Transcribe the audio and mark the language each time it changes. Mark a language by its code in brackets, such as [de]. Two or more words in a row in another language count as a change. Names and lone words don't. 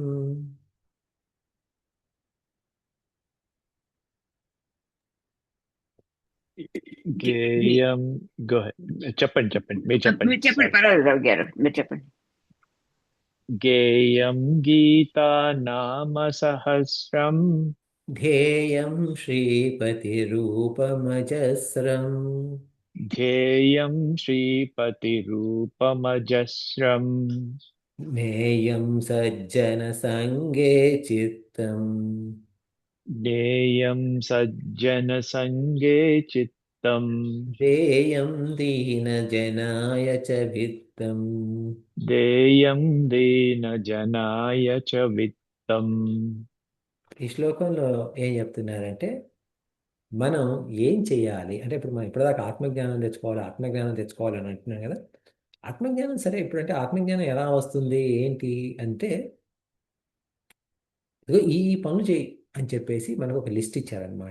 [te] గేయం. గో చెప్పండి మీరు చెప్పండి. మీరు చెప్పండి, సారీ. పర్వాలేదు రవి గారు, మీరు చెప్పండి. [sa] गेयं गीता नाम सहस्रं. ध्येयं श्रीपतिरूपमजस्रम् ध्येयं श्रीपतिरूपमजस्रं. ज्ञेयं सज्जनसङ्गे चित्तम् ज्ञेयं सज्जनसङ्गे चित्तं. ध्येयं दीनजनाय च वित्तम्. देयं दीनजनाय च वित्तं. [te] ఈ శ్లోకంలో ఏం చెప్తున్నారంటే, మనం ఏం చేయాలి అంటే, ఇప్పుడు మనం ఇప్పటిదాకా ఆత్మజ్ఞానం తెచ్చుకోవాలి, ఆత్మజ్ఞానం తెచ్చుకోవాలి అని అంటున్నాం కదా. ఆత్మజ్ఞానం సరే, ఇప్పుడంటే ఆత్మజ్ఞానం ఎలా వస్తుంది ఏంటి అంటే, ఇదిగో ఈ ఈ పనులు చేయి అని చెప్పేసి మనకు ఒక లిస్ట్ ఇచ్చారనమాట.